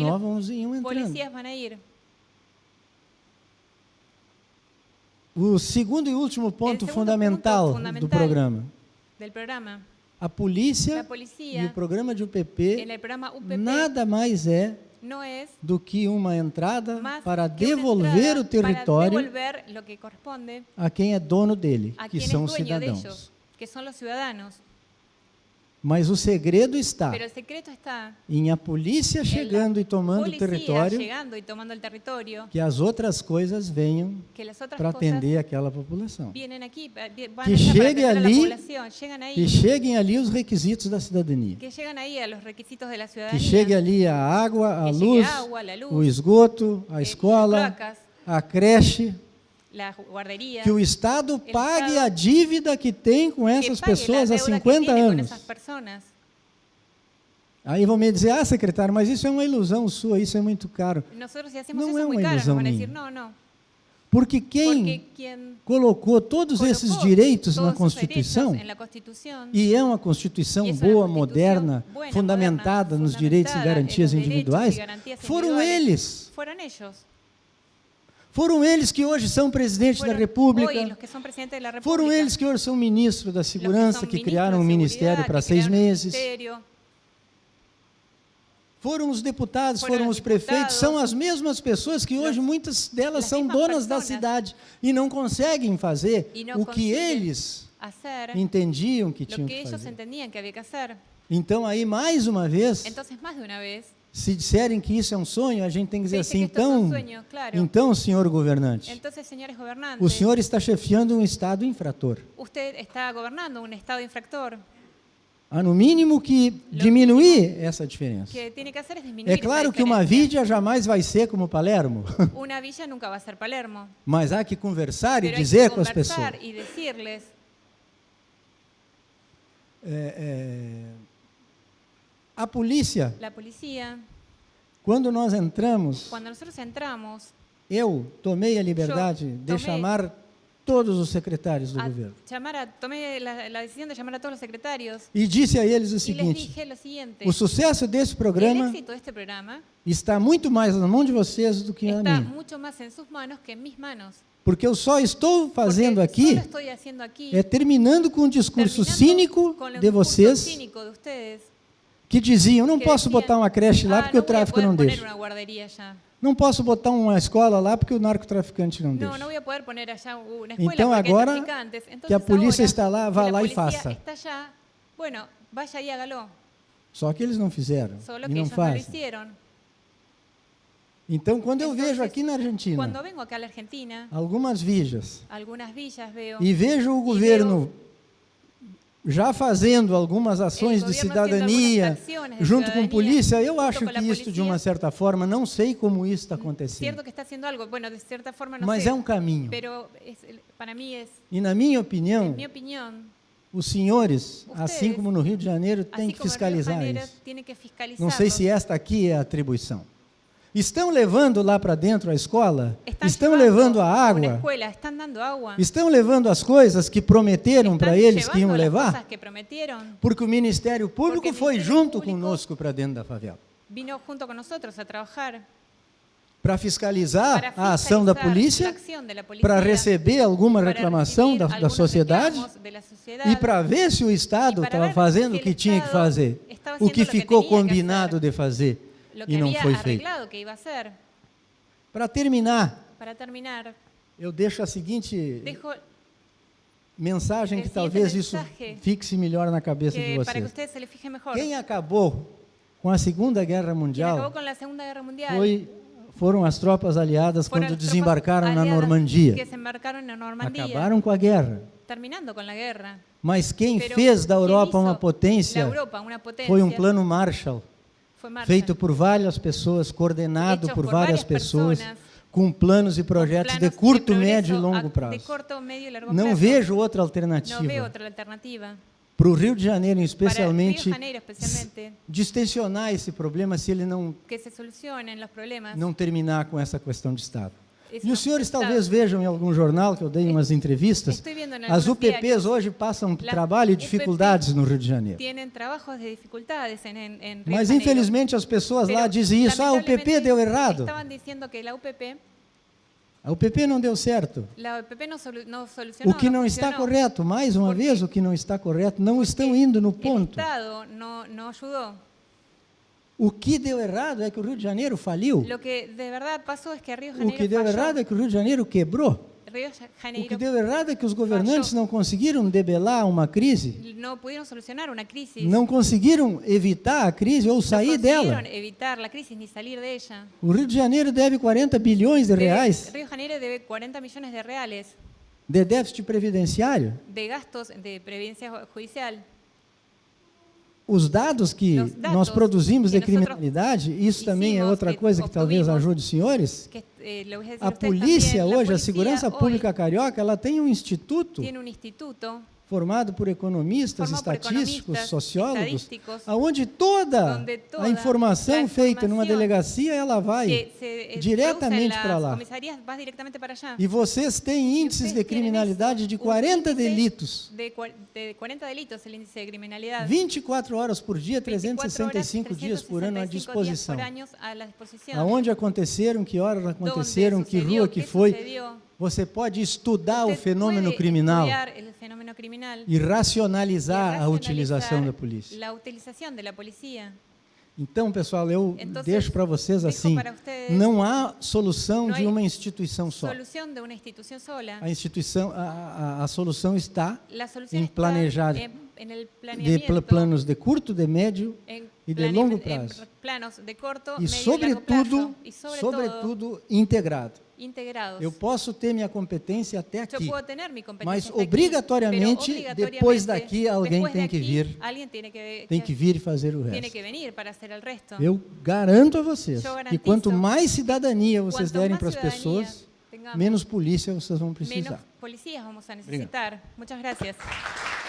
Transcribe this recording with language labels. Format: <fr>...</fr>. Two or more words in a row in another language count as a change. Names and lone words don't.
<pt>E los novos iam entrando.</pt> <es>policías van a ir.</es> <pt>O segundo e último ponto segundo fundamental ponto do fundamental programa.</pt> <es>Del programa,</es> <pt>A polícia</pt> <es>la policía</es> <pt>e o programa de UPP</pt> <es>en el programa UPP</es> <pt>nada mais é</pt> <es>no es</es> <pt>do que uma entrada</pt> <es>más para que una</es> <pt>devolver</pt> <es>entrada</es> <pt>o território</pt> <es>para devolver lo que corresponde</es> <pt>a quem é dono dele,</pt> <es>a que quien</es> <pt>são</pt> <es>es</es> <pt>os</pt> <es>dueño de</es> <pt>cidadãos.</pt> <es>ellos, que son los ciudadanos.</es> <pt>Mas o segredo está</pt> <es>Pero el secreto está</es> <pt>em a polícia chegando e tomando o</pt> <es>policía</es> <pt>território,</pt> <es>llegando y tomando el territorio,</es> <pt>que as outras coisas venham</pt> <es>que las otras</es> <pt>para</pt> <es>cosas</es> <pt>atender aquela população.</pt> <es>vienen aquí, van</es> <pt>Que</pt> <es>allá para</es> <pt>chegue</pt> <es>atender a la</es> <pt>ali</pt> <es>población, llegan ahí,</es> <pt>e cheguem ali os requisitos da cidadania.</pt> <es>que llegan ahí a los requisitos de la</es> <pt>Que</pt> <es>ciudadanía,</es> <pt>chegue ali a água, a</pt> <es>que</es> <pt>luz,</pt> <es>llegue agua, la luz,</es> <pt>o esgoto, a</pt> <es>las</es> <pt>escola,</pt> <es>cloacas,</es> <pt>a creche,</pt> <es>la guardería,</es> <pt>que o Estado pague</pt> <es>Estado</es> <pt>a dívida que tem com</pt> <es>que</es> <pt>essas</pt> <es>pague</es> <pt>pessoas</pt> <es>la</es> <pt>há</pt> <es>deuda que</es> <pt>50</pt> <es>tiene con</es> <pt>anos.</pt> <es>esas personas.</es> <pt>Aí vão me dizer, secretário, mas isso é uma ilusão sua, isso é muito caro.</pt> <es>Nosotros si hacemos No eso es muy una caro, nos ilusión van a decir,</es> <pt>minha.</pt> <es>no,</es> <pt>Porque</pt> <es>porque</es> <pt>quem</pt> <es>quien</es> <pt>colocou todos esses</pt> <es>colocó</es> <pt>direitos</pt> <es>todos</es> <pt>na</pt> <es>esos</es> <pt>Constituição,</pt> <es>derechos en la Constitución,</es> <pt>e é uma Constituição E essa boa, Constituição moderna,</pt> <es>buena,</es> <pt>fundamentada</pt> <es>moderna,</es> <pt>nos direitos e</pt> <es>fundamentada</es> <pt>garantias</pt> <es>en los derechos</es> <pt>individuais,</pt> <es>y garantías</es> <pt>foram</pt> <es>individuales,</es> <pt>eles.</pt> <es>Fueron ellos.</es> <pt>Foram eles que hoje são presidente da</pt> <es>Fueron</es> <pt>República.</pt> <es>hoy los que son presidentes de la República.</es> <pt>Foram eles que hoje são ministro da</pt> <es>Los que</es> <pt>Segurança,</pt> <es>son</es> <pt>que</pt> <es>ministros</es> <pt>criaram</pt> <es>de</es> <pt>um ministério</pt> <es>seguridad,</es> <pt>para</pt> <es>que</es> <pt>6</pt> <es>crearon un</es> <pt>meses.</pt> <es>ministerio.</es> <pt>Foram os deputados, Foram foram os os prefeitos, deputados. são as mesmas pessoas que hoje muitas delas</pt> <es>Las</es> <pt>são</pt> <es>mismas</es> <pt>donas da</pt> <es>personas.</es> <pt>cidade e não conseguem fazer</pt> <es>Y no</es> <pt>o que</pt> <es>consiguen</es> <pt>eles</pt> <es>hacer</es> <pt>entendiam que</pt> <es>lo</es> <pt>tinham que</pt> <es>que ellos</es> <pt>fazer.</pt> <es>entendían que había que hacer.</es> <pt>Então aí mais uma vez,</pt> <es>Entonces, más de una vez,</es> <pt>se disserem que isso é um sonho, a gente tem que dizer</pt> <es>se dice</es> <pt>assim,</pt> <es>que esto es un</es> <pt>então,</pt> <es>sueño, claro.</es> <pt>então, senhor governante,</pt> <es>Entonces, señores gobernantes,</es> <pt>o senhor está chefiando um estado infrator.</pt> <es>usted está gobernando un estado infractor.</es> <pt>Há no mínimo que diminuir essa diferença.</pt> <es>Que tiene que hacer es disminuir</es> <pt>É claro</pt> <es>esa</es> <pt>que uma</pt> <es>diferencia. villa</es> <pt>jamais vai ser como Palermo,</pt> <es>Una villa nunca va a ser Palermo.</es> <pt>mas há que conversar e</pt> <es>Pero hay</es> <pt>dizer</pt> <es>que</es> <pt>com as pessoas.</pt> <es>conversar y decirles,</es> <pt>A polícia,</pt> <es>la policía,</es> <pt>quando nós entramos,</pt> <es>cuando nosotros entramos</es> <pt>eu tomei a liberdade de tomei chamar todos os secretários do a governo.</pt> <es>tomé la decisión de llamar a todos los secretarios</es> <pt>E disse a eles o</pt> <es>y les</es> <pt>seguinte,</pt> <es>dije lo siguiente,</es> <pt>o sucesso desse</pt> <es>el</es> <pt>programa</pt> <es>éxito de este programa</es> <pt>está muito mais na mão de vocês do que na</pt> <es>está</es> <pt>minha.</pt> <es>mucho más en sus manos que en mis manos.</es> <pt>Porque eu só estou</pt> <es>Porque</es> <pt>fazendo aqui,</pt> <es>solo estoy haciendo aquí,</es> <pt>é terminando com o discurso</pt> <es>terminando</es> <pt>cínico</pt> <es>con el</es> <pt>de</pt> <es>discurso</es> <pt>vocês,</pt> <es>cínico de ustedes,</es> <pt>que diziam, não</pt> <es>que</es> <pt>posso</pt> <es>decían,</es> <pt>botar uma creche lá porque o</pt> <es>no voy a</es> <pt>tráfico</pt> <es>poder</es> <pt>não</pt> <es>poner</es> <pt>deixa.</pt> <es>una guardería allá.</es> <pt>Não posso botar uma escola lá porque o narcotraficante não</pt> <es>No,</es> <pt>deixa.</pt> <es>no voy a poder poner allá una escuela</es> <pt>Então</pt> <es>porque hay</es> <pt>agora</pt> <es>traficantes. Entonces,</es> <pt>que a polícia</pt> <es>ahora</es> <pt>está lá,</pt> <es>que</es> <pt>vá</pt> <es>la</es> <pt>lá e</pt> <es>policía</es> <pt>faça.</pt> <es>está allá, bueno, vaya y hágalo.</es> <pt>Só que eles não fizeram</pt> <es>Solo</es> <pt>e</pt> <es>que</es> <pt>não</pt> <es>ellos no lo</es> <pt>fazem.</pt> <es>hicieron.</es> <pt>Então, quando eu</pt> <es>Entonces,</es> <pt>vejo aqui na</pt> <es>Cuando</es> <pt>Argentina</pt> <es>vengo acá a la Argentina,</es> <pt>algumas villas</pt> <es>algunas villas veo</es> <pt>e vejo o governo já fazendo algumas ações de</pt> <es>governo haciendo</es> <pt>cidadania</pt> <es>algunas acciones de</es> <pt>junto com</pt> <es>ciudadanía,</es> <pt>polícia, eu</pt> <es>junto</es> <pt>acho</pt> <es>con la</es> <pt>que isso, de</pt> <es>policía.</es> <pt>uma certa forma, não sei como isso está acontecendo,</pt> <es>cierto que está haciendo algo, bueno, de cierta forma no</es> <pt>mas</pt> <es>sé,</es> <pt>é um caminho.</pt> <es>pero para mí es,</es> <pt>E, na minha</pt> <es>en</es> <pt>opinião,</pt> <es>mi opinión,</es> <pt>os senhores,</pt> <es>Ustedes,</es> <pt>assim como no Rio de Janeiro, têm</pt> <es>así</es> <pt>que</pt> <es>como en Río de</es> <pt>fiscalizar</pt> <es>Janeiro,</es> <pt>isso.</pt> <es>tienen que fiscalizarlo.</es> <pt>Não sei se esta aqui é a atribuição. Estão levando lá para dentro a escola? Estão</pt> <es>llevando</es> <pt>levando a</pt> <es>una</es> <pt>água?</pt> <es>escuela, están dando agua.</es> <pt>Estão levando as coisas que prometeram</pt> <es>Están</es> <pt>para eles que iam</pt> <es>llevando las</es> <pt>levar?</pt> <es>cosas que prometieron.</es> <pt>Porque o Ministério Público Porque o foi Ministério junto Público conosco para dentro da favela.</pt> <es>Vino junto con nosotros a trabajar</es> <pt>Para fiscalizar</pt> <es>para</es> <pt>a ação da</pt> <es>fiscalizar</es> <pt>polícia,</pt> <es>la acción de la policía,</es> <pt>para receber alguma</pt> <es>para</es> <pt>reclamação</pt> <es>recibir</es> <pt>da</pt> <es>algunos</es> <pt>sociedade</pt> <es>reclamos de la sociedad,</es> <pt>e para ver se o Estado E para estava ver fazendo se o que o tinha que Estado fazer, estava o fazendo que o que ficou tinha que combinado</pt> <es>hacer.</es> <pt>de fazer</pt> <es>lo que</es> <pt>e não</pt> <es>había</es> <pt>foi feito.</pt> <es>arreglado que iba a hacer.</es> <pt>Para terminar,</pt> <es>Para terminar,</es> <pt>eu deixo a seguinte</pt> <es>dejo</es> <pt>mensagem que</pt> <es>el</es> <pt>talvez</pt> <es>siguiente</es> <pt>isso</pt> <es>mensaje</es> <pt>fixe melhor na cabeça de</pt> <es>que para que</es> <pt>vocês.</pt> <es>ustedes se les fije mejor.</es> <pt>Quem acabou com a Segunda Guerra</pt> <es>Quien acabó</es> <pt>Mundial</pt> <es>con la Segunda Guerra Mundial</es> <pt>foram as tropas aliadas</pt> <es>fueron</es> <pt>quando</pt> <es>las tropas</es> <pt>desembarcaram na</pt> <es>aliadas</es> <pt>Normandia.</pt> <es>que se embarcaron en Normandía,</es> <pt>Acabaram com a guerra.</pt> <es>terminando con la guerra.</es> <pt>Mas quem</pt> <es>Pero</es> <pt>fez da</pt> <es>quien</es> <pt>Europa</pt> <es>hizo</es> <pt>uma</pt> <es>la</es> <pt>potência</pt> <es>Europa una potencia</es> <pt>foi um plano Marshall,</pt> <es>fue Marshall,</es> <pt>feito por várias pessoas, coordenado</pt> <es>Hechos por</es> <pt>por várias várias pessoas,</pt> <es>personas,</es> <pt>com planos e</pt> <es>con</es> <pt>projetos de</pt> <es>planos</es> <pt>curto,</pt> <es>progreso</es> <pt>médio e</pt> <es>a-</es> <pt>longo</pt> <es>de</es> <pt>prazo.</pt> <es>corto, medio y largo</es> <pt>Não</pt> <es>plazo.</es> <pt>vejo outra</pt> <es>No veo</es> <pt>alternativa</pt> <es>otra alternativa.</es> <pt>para o Rio de Janeiro,</pt> <es>Para</es> <pt>especialmente,</pt> <es>Río de Janeiro, especialmente,</es> <pt>distensionar esse problema se ele</pt> <es>que se solucionen los problemas.</es> <pt>não terminar com essa questão de Estado.</pt> <es>Eso</es> <pt>E</pt> <es>no</es> <pt>os senhores</pt> <es>está.</es> <pt>talvez vejam em algum jornal que eu dei umas entrevistas,</pt> <es>Estoy viendo en</es> <pt>as</pt> <es>algunos</es> <pt>UPPs</pt> <es>diarios,</es> <pt>hoje passam</pt> <es>Las</es> <pt>trabalho e</pt> <es>UPP</es> <pt>dificuldades no Rio de Janeiro.</pt> <es>tienen trabajos de dificultades en Río de</es> <pt>Mas</pt> <es>Janeiro.</es> <pt>infelizmente as pessoas lá</pt> <es>Pero,</es> <pt>dizem isso, o UPP</pt> <es>lamentablemente,</es> <pt>deu errado.</pt> <es>Estaban diciendo que la UPP</es> <pt>A UPP não deu certo.</pt> <es>no solucionó.</es> <pt>O que não está</pt> <es>funcionó.</es> <pt>correto, mais uma</pt> <es>Porque-</es> <pt>vez, o que não está correto, não estão indo no</pt> <es>El</es> <pt>ponto.</pt> <es>Estado no ayudó.</es> <pt>O que deu errado é que o Rio de Janeiro faliu.</pt> <es>Lo que de verdad pasó es que Río de</es> <pt>O</pt> <es>Janeiro</es> <pt>que deu</pt> <es>falló.</es> <pt>errado é que o Rio de Janeiro quebrou.</pt> <es>Río</es> <pt>O que</pt> <es>Janeiro</es> <pt>deu errado é que os governantes não conseguiram debelar uma crise,</pt> <es>no pudieron solucionar una crisis.</es> <pt>não conseguiram evitar a crise ou</pt> <es>No</es> <pt>sair dela.</pt> <es>consiguieron evitar la crisis ni salir de ella.</es> <pt>O Rio de Janeiro deve 40 bilhões de reais</pt> <es>Río Janeiro debe 40 millones de reales</es> <pt>de déficit previdenciário.</pt> <es>de gastos de previdencia judicial.</es> <pt>Os dados que</pt> <es>Los datos</es> <pt>nós produzimos de</pt> <es>que nosotros</es> <pt>criminalidade, isso também é</pt> <es>hicimos,</es> <pt>outra</pt> <es>que</es> <pt>coisa que talvez</pt> <es>obtuvimos,</es> <pt>ajude os senhores.</pt> <es>Que, le voy a decir</es> <pt>A</pt> <es>ustedes</es> <pt>polícia</pt> <es>también, la</es> <pt>hoje, a</pt> <es>policía</es> <pt>segurança</pt> <es>hoy</es> <pt>pública carioca, ela tem um instituto</pt> <es>tiene un instituto</es> <pt>formado por economistas,</pt> <es>formado por</es> <pt>estatísticos,</pt> <es>economistas,</es> <pt>sociólogos,</pt> <es>estadísticos,</es> <pt>aonde toda</pt> <es>donde toda</es> <pt>a informação</pt> <es>la</es> <pt>feita numa</pt> <es>información</es> <pt>delegacia, ela vai</pt> <es>que se</es> <pt>diretamente</pt> <es>produce en</es> <pt>para</pt> <es>las</es> <pt>lá.</pt> <es>comisarías va directamente para allá.</es> <pt>E vocês têm índices</pt> <es>ustedes</es> <pt>de</pt> <es>tienen</es> <pt>criminalidade</pt> <es>eso,</es> <pt>de</pt> <es>un</es> <pt>40</pt> <es>índice</es> <pt>delitos.</pt> <es>de 40 delitos el índice de criminalidad.</es> <pt>24 horas por dia,</pt> <es>24</es> <pt>365</pt> <es>horas,</es> <pt>dias por ano à</pt> <es>365 días</es> <pt>disposição.</pt> <es>por año a la disposición.</es> <pt>Aonde aconteceram, que horas</pt> <es>Donde</es> <pt>aconteceram, que</pt> <es>sucedió,</es> <pt>rua que</pt> <es>qué</es> <pt>foi.</pt> <es>sucedió.</es> <pt>Você pode estudar o</pt> <es>Usted</es> <pt>fenômeno</pt> <es>puede</es> <pt>criminal</pt> <es>estudiar el fenómeno criminal</es> <pt>e racionalizar</pt> <es>y</es> <pt>a utilização da</pt> <es>racionalizar</es> <pt>polícia.</pt> <es>la utilización de la policía.</es> <pt>Então, pessoal, eu</pt> <es>Entonces,</es> <pt>deixo para vocês</pt> <es>dejo</es> <pt>assim,</pt> <es>para ustedes,</es> <pt>não há solução</pt> <es>no</es> <pt>de</pt> <es>hay</es> <pt>uma instituição só.</pt> <es>Solución de una institución sola.</es> <pt>A instituição, a solução está</pt> <es>La solución</es> <pt>em</pt> <es>está</es> <pt>planejar</pt> <es>en el</es> <pt>de</pt> <es>planeamiento,</es> <pt>planos de curto, de médio</pt> <es>en</es> <pt>e de longo</pt> <es>en</es> <pt>prazo.</pt> <es>planos de corto,</es> <pt>E,</pt> <es>medio y largo</es> <pt>sobretudo,</pt> <es>plazo. Y sobre todo,</es> <pt>integrado.</pt> <es>integrados.</es> <pt>Eu posso ter minha competência até</pt> <es>Yo</es> <pt>aqui,</pt> <es>puedo tener mi competencia</es> <pt>mas</pt> <es>hasta aquí,</es> <pt>obrigatoriamente,</pt> <es>pero</es> <pt>depois daqui, alguém</pt> <es>después de</es> <pt>tem que</pt> <es>aquí,</es> <pt>vir,</pt> <es>alguien tiene que</es> <pt>vir e fazer o</pt> <es>tiene</es> <pt>resto.</pt> <es>que venir para hacer el resto.</es> <pt>Eu garanto a vocês Eu que</pt> <es>garantizo,</es> <pt>quanto mais cidadania vocês</pt> <es>Cuanto</es> <pt>derem</pt> <es>más</es> <pt>para as</pt> <es>ciudadanía</es> <pt>pessoas,</pt> <es>tengamos,</es> <pt>menos polícia vocês vão</pt> <es>menos</es> <pt>precisar.</pt> <es>policías vamos a necesitar. Muchas gracias.</es>